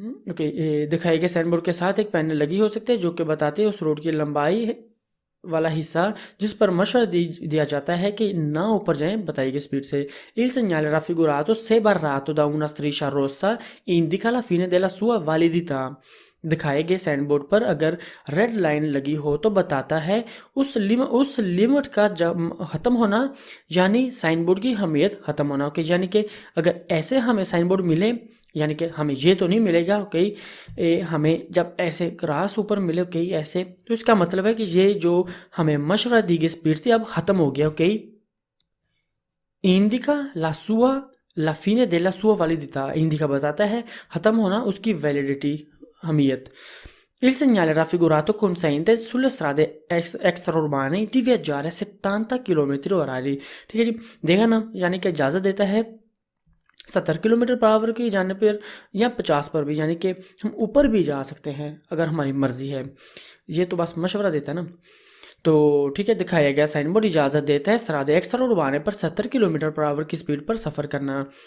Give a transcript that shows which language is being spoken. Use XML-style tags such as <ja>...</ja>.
<hi>Okay, दिखाए गए sign board के साथ एक पैनल लगी हो सकती है जो कि बताते हैं उस रोड की लंबाई वाला हिस्सा जिस पर मशवरा दिया जाता है कि ना ऊपर जाएं बताई गई स्पीड से।</hi> <it>Il segnale raffigurato se barrato da una striscia rossa indica la fine della sua validità।</it> <hi>दिखाए गए साइन बोर्ड पर अगर रेड लाइन लगी हो तो बताता है उस लिमिट का जब ख़त्म होना, यानी साइन बोर्ड की अहमियत ख़त्म होना। ओके, यानी कि अगर ऐसे हमें साइन बोर्ड मिले, यानी कि हमें ये तो नहीं मिलेगा, ओके, हमें जब ऐसे क्रॉस ऊपर मिले, ओके, ऐसे, तो इसका मतलब है कि ये जो हमें मशवरा दी गई स्पीड थी अब ख़त्म हो गया। ओके, इंडिका ला सुआ ला फिने</hi> <it>della sua validità,</it> <hi>इंडिका बताता है ख़त्म होना उसकी वैलिडिटी, अहमियत।</hi> <it>Il segnale raffigurato consente sulle strade extraurbane di viaggiare a 70 km orari।</it> <hi>ठीक है जी, देखा ना, यानी कि इजाज़त देता है 70 किलोमीटर पर आवर की जाने पर या 50 पर भी, यानी कि हम ऊपर भी जा सकते हैं अगर हमारी मर्ज़ी है। ये तो बस मशवरा देता है ना। तो ठीक है, दिखाया गया साइन बोर्ड इजाज़त देता है स्ट्रादे एक्स्ट्राउर्बाने पर 70 किलोमीटर पर आवर की स्पीड पर सफ़र करना।</hi>